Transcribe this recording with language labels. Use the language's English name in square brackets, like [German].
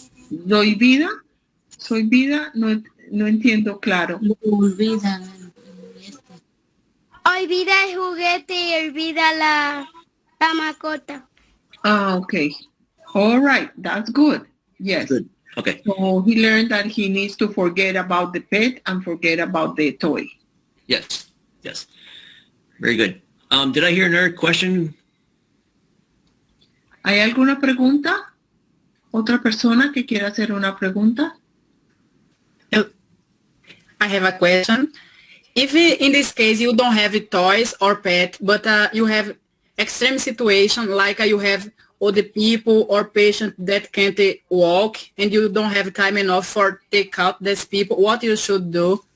[Spanish] ¿Doy vida? ¿Soy vida? No entiendo claro. Olvida el juguete y olvida la mascota. [English] Ah, okay. All right, that's good. Yes. Good. Okay. So he learned that he needs to forget about the pet and forget about the toy. Yes. Very good. Did I hear another question? [Spanish] ¿Hay alguna pregunta? ¿Otra persona que quiera hacer una pregunta? [English] I have a question. If in this case you don't have toys or pet, but you have extreme situation like you have other people or patient that can't walk and you don't have time enough for take out these people, what you should do?